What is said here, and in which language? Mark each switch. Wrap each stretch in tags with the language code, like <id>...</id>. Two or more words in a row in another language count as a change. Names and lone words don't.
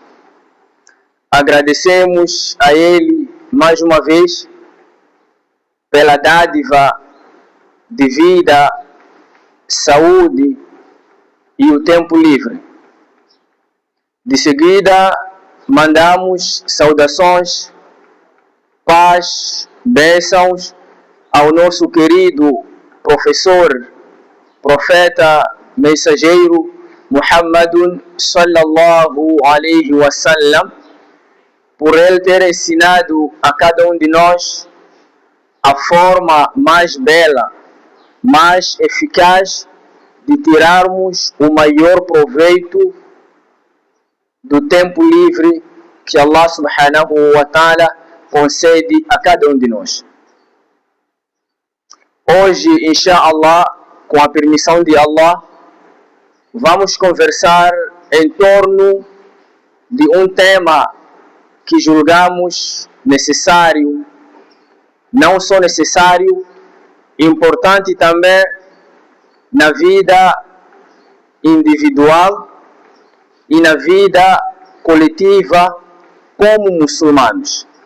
<pt>Agradecemos a Ele mais uma vez pela dádiva de vida, saúde e o tempo livre. De seguida, mandamos saudações, paz, bênçãos ao nosso querido professor, profeta, mensageiro</pt> <ar>محمدٌ صلى الله عليه وسلم,</ar> <pt>por ele ter ensinado a cada um de nós a forma mais bela, mais eficaz de tirarmos o maior proveito do tempo livre que Allah</pt> <ar>سبحانه وتعالى</ar> <pt>concede a cada um de nós. Hoje, inshallah, com a permissão de Allah, vamos conversar em torno de um tema que julgamos necessário, não só necessário, importante também na vida individual e na vida coletiva como muçulmanos.</pt>